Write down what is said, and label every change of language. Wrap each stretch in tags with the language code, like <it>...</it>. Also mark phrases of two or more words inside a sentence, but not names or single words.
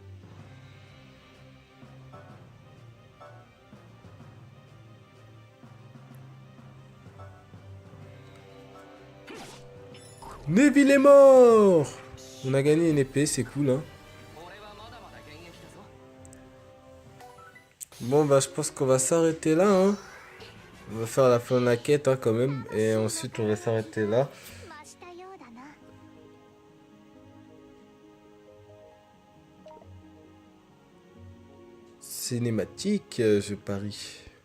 <fr>Neville est mort. On a gagné une épée, c'est cool, hein. Bon, bah, je pense qu'on va s'arrêter là, hein. On va faire la fin de la quête, hein, quand même. Et ensuite, on va s'arrêter là.</fr> <ja>増したようだな。</ja> <fr>Cinématique, je parie.</fr>